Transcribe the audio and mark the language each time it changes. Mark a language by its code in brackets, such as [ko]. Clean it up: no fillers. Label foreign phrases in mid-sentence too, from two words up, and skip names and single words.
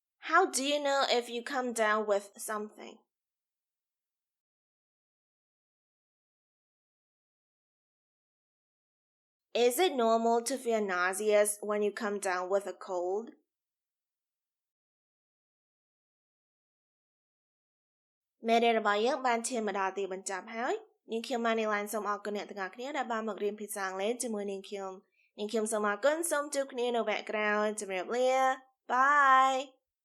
[en] How do you know if you come down with something? Is it normal to feel nauseous when you come down with a cold? [km] មេរៀនរបស់យើងបានឈានមកដល់ទីបញ្ចប់ហើយនាងខ្ញុំ Manylen សូមអរគុណអ្នកទាំងអស់គ្នាដែលបានមករៀនភាសាអង់គ្លេសជាមួយនាងខ្ញុំសូមអរគុណសូមជួបគ្នានៅវគ្គក្រោយជម្រាបលា Bye